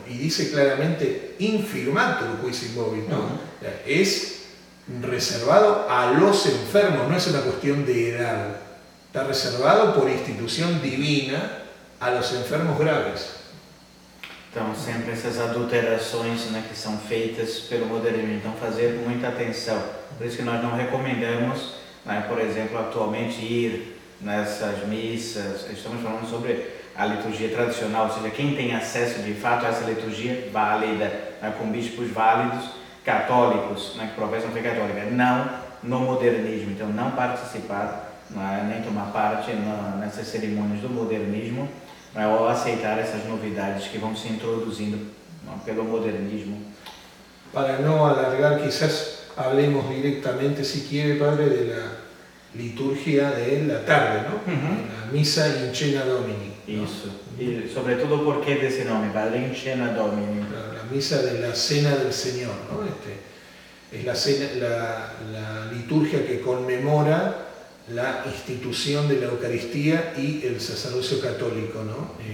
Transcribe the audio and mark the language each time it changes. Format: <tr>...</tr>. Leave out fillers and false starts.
<es>Y dice claramente</es> <la>infirmatur quis in vobis,</la> <es>¿no? Es reservado a los enfermos, no es una cuestión de edad. Está reservado por institución divina a los enfermos graves.</es> <pt>Então, sempre essas adulterações, né, que são feitas pelo modernismo. Então, fazer com muita atenção. Por isso que nós não recomendamos, né, por exemplo, atualmente ir nessas missas. Estamos falando sobre a liturgia tradicional, ou seja, quem tem acesso de fato a essa liturgia válida, né, com bispos válidos, católicos, né, que professam a fé católica, não no modernismo. Então, não participar, nem tomar parte nessas cerimônias do modernismo, ou aceitar essas novidades que vão se introduzindo pelo modernismo.</pt> <es>Para no alargar, quizás hablemos directamente, si quiere, Padre, de la liturgia de la tarde, ¿no? La misa in cena Domini, ¿no?</es> <pt>Isso. E sobretudo por que desse nome, Padre, in cena Domini?</pt> <es>La misa de la cena del Señor, ¿no? Es la liturgia que conmemora la institución de la Eucaristía y el sacerdocio católico, ¿no?</es>